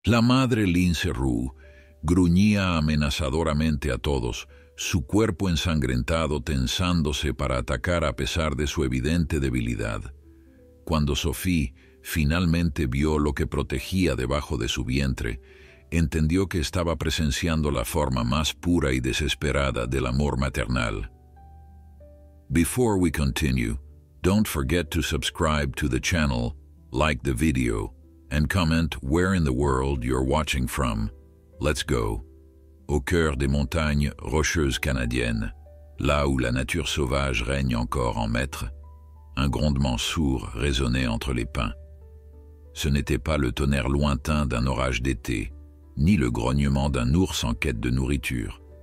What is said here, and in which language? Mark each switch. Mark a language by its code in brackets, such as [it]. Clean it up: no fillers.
[es] La madre lince roux gruñía amenazadoramente a todos, su cuerpo ensangrentado tensándose para atacar a pesar de su evidente debilidad. Cuando Sophie finalmente vio lo que protegía debajo de su vientre, entendió que estaba presenciando la forma más pura y desesperada del amor maternal. [en] Before we continue, don't forget to subscribe to the channel, like the video, and comment where in the world you're watching from. Let's go. [fr] Au cœur des montagnes rocheuses canadiennes, là où la nature sauvage règne encore en maître, un grondement sourd résonnait entre les pins. Ce n'était pas le tonnerre lointain d'un orage d'été, ni le grognement d'un ours en quête de nourriture.